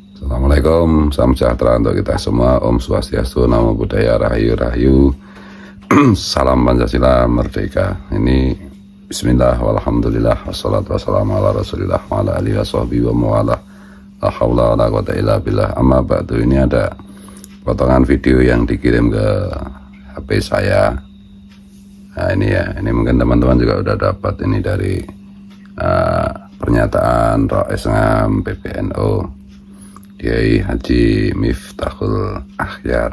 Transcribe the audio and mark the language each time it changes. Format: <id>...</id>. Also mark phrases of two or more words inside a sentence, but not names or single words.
<id>Assalamualaikum, salam sejahtera untuk kita semua. Om Swastiastu, Namo Buddhaya, Rahayu Rahayu. Salam Pancasila Merdeka.</id> <ar>Ini بسم الله والحمد لله والصلاة والسلام على رسول الله وعلى آله وصحبه ومن والاه. لا حول ولا قوة إلا بالله. أما بعد,</ar> <id>ini ada potongan video yang dikirim ke HP saya. Nah ini ya, ini mungkin teman-teman juga udah dapat ini dari pernyataan Rais Ngam PBNU Kiai Haji Miftahul Akhyar.</id>